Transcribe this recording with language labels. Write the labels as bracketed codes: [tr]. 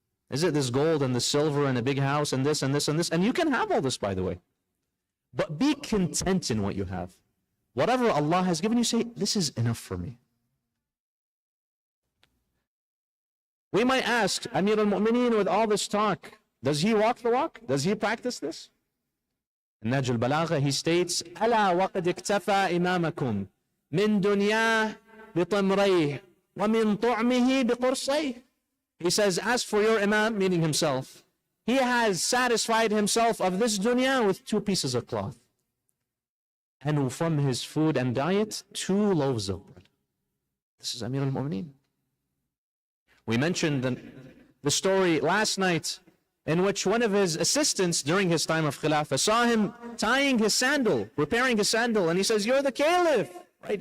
[en] Is it this gold and the silver and a big house and this and this and this? And you can have all this, by the way. But be content in what you have. Whatever Allah has given you, say, this is enough for me. We might ask, Amir al-Mu'mineen, with all this talk, does he walk the walk? Does he practice this? In Najl al-Balagha, he states, [ar] أَلَا وَقَدْ اكْتَفَى إِمَامَكُمْ مِنْ دُنْيَاهِ بِطَمْرَيْهِ وَمِنْ طُعْمِهِ بِقُرْصَيْهِ. [en] He says, as for your Imam, meaning himself, he has satisfied himself of this dunya with 2 pieces of cloth. And from his food and diet, 2 loaves of bread. This is Amir al-Mu'mineen. We mentioned the story last night in which one of his assistants during his time of Khilafah saw him tying his sandal, repairing his sandal, and he says, you're the caliph, right?